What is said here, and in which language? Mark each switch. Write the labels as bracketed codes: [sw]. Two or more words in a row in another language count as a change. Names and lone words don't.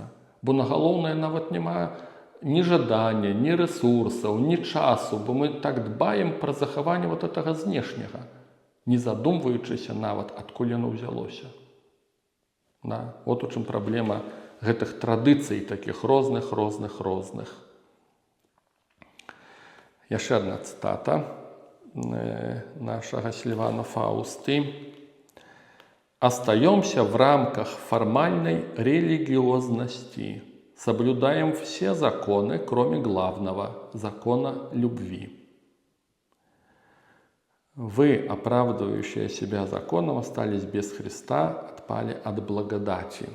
[be] Бо на галоўнае нават няма ні жадання, ні ресурсаў, ні часу, бо мы так дбаем пра захаванне вот гэтага знешняга, не задумваючыся нават, адкуль яно ўзялося. Да? От у чым праблема гэтых традыцый, такіх розных. Яшчэ адна цытата нашага Сільвана Фаусты. [ru] «Остаемся в рамках формальной религиозности, соблюдаем все законы, кроме главного – закона любви. Вы, оправдывающие себя законом, остались без Христа, отпали от благодати».